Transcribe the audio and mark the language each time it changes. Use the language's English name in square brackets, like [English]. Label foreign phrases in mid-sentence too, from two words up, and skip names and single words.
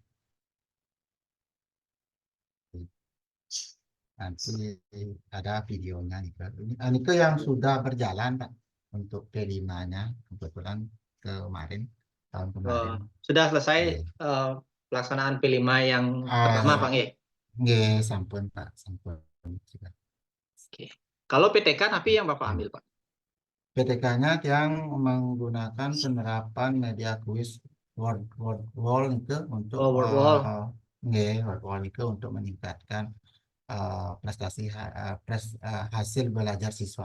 [Indonesian] Nanti ada videonya nike. Nike yang sudah berjalan Pak untuk P5-nya kebetulan kemarin tahun Oh, kemarin. sudah selesai Iya. eh, pelaksanaan P5 yang pertama, Ah, Pak nggih? [Balinese] nggih, sampun Pak, sampun. [Indonesian] Sudah. Oke. Kalau PTK tapi yang Bapak ambil, Pak? PTK-nya yang menggunakan penerapan media kuis word wall itu untuk Oh, World Wall. nggih, word wall itu untuk meningkatkan prestasi hasil belajar siswa.